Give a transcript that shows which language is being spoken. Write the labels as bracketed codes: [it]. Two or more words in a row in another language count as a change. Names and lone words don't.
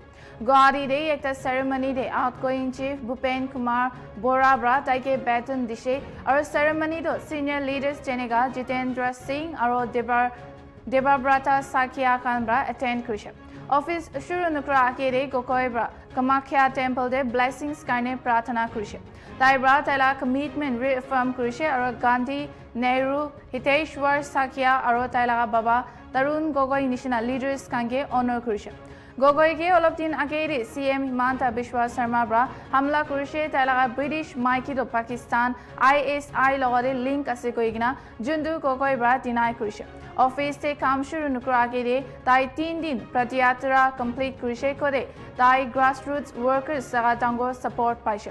[nag] Guwahati de ekta ceremony de [en] outgoing chief [nag] Bhupen Kumar Bora bra taike baton dishe aro ceremony do [en] senior leaders [nag] jenega Jitendra Singh aro Debabrata Sakya Khan bra attend kurishe. Office shuru nukra akere Gogoi bra Kamakhya temple de blessings kaine prathana kurishe. Taibra Tala [en] commitment reaffirm [nag] Kurishe aro Gandhi, Nehru, Hiteshwar Sakya aro Tailaga Baba Tarun Gogoi [en] national leaders [nag] kange honor Kurishe. Gogoi ke oloptin akere CM Himanta Biswa Sharma bra hamla Kurishe Tailaga British Maiki do Pakistan ISI logore link ase koigna Jundu Gogoi bra deny Kurishe. Office te kam shuru nukra akere tai 3 din pratyatra complete Kurishe kore tai [en] grassroots workers [nag] saga tango support paishe.